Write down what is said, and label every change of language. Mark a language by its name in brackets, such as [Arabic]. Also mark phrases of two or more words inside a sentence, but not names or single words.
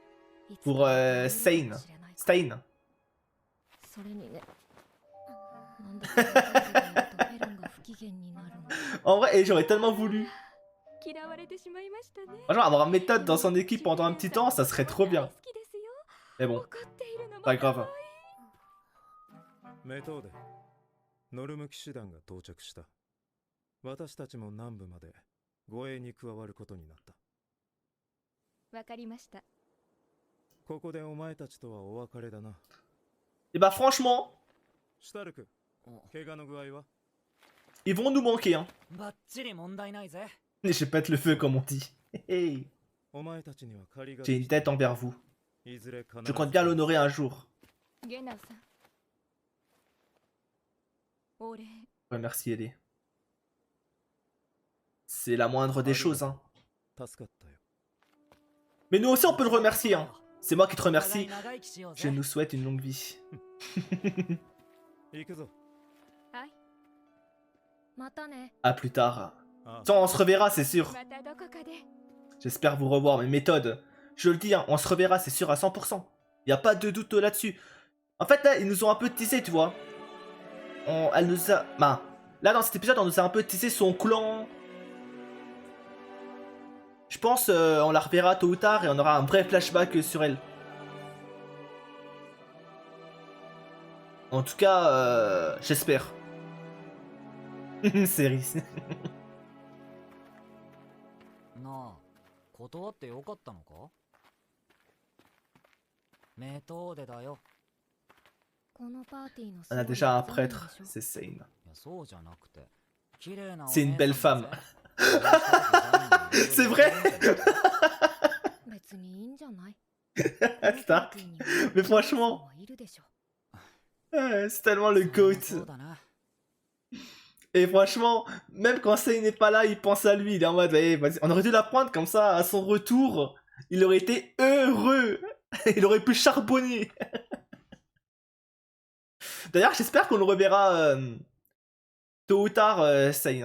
[French] Pour Stain. En vrai, et j'aurais tellement voulu. Franchement, avoir une méthode dans son équipe pendant un petit temps, ça serait trop bien. Mais bon, pas grave. [Japanese] メトーデ、ノルム騎士団が到着した。私たちも南部まで護衛に加わることになった。わかりました。ここでお前たちとはお別れだな。 [French] Et bah franchement, [Japanese] シュタルク、怪我の具合は？ [French] ils vont nous manquer, hein. [Japanese] バッチリ問題ないぜ。 [French] Et je pète le feu comme on dit. Hey. [Japanese] お前たちには借りが [French] J'ai une tête envers vous. [Japanese] いずれ必ず [French] Je compte bien l'honorer un jour. [Japanese] ゲナウさん。お礼。 [French] Remerciez-les. C'est la moindre des choses, hein. [Japanese] 助かったよ。 [French] Mais nous aussi, on peut le remercier, hein. C'est moi qui te [Japanese] お互 [French] remercie. [Japanese] い長生きしよう [French] Je [Japanese] ぜ。 [French] nous souhaite une longue vie. [Japanese] 行くぞ。はい。またね。 [French] À plus tard. あ Tiens, on se reverra, c'est sûr. [Japanese] またどこかで。 [French] J'espère vous revoir, mes méthodes. Je le dis, hein, on se reverra, c'est sûr à 100%. Y a pas de doute là-dessus. En fait, là, ils nous ont un peu teasé, tu vois. Elle nous a... Bah, là, dans cet épisode, on nous a un peu teasé son clan. Je pense on la reverra tôt ou tard et on aura un vrai flashback sur elle. En tout cas, j'espère. Série. [Japanese] なあ、断ってよかったのか？メトーデだよ。このパーティーの [French] On a déjà un prêtre, c'est Sane. [Japanese] いや、そうじゃなくて、綺麗なお [French] C'est une [Japanese] 姉 [French] belle [Japanese] さん [French] femme. [Japanese] だぜ。 [French] C'est vrai. [Japanese] 別にいいんじゃない？ [French] Stark. Mais franchement, [Japanese] いるでしょ。 [French] c'est tellement le GOAT. [Japanese] そうだな。 [French] Et franchement, même quand Sane n'est pas là, il pense à lui. Il est en mode, eh, vas-y. On aurait dû la prendre comme ça, à son retour. Il aurait été heureux. Il aurait pu charbonner. D'ailleurs, j'espère qu'on le reverra tôt ou tard, Sane.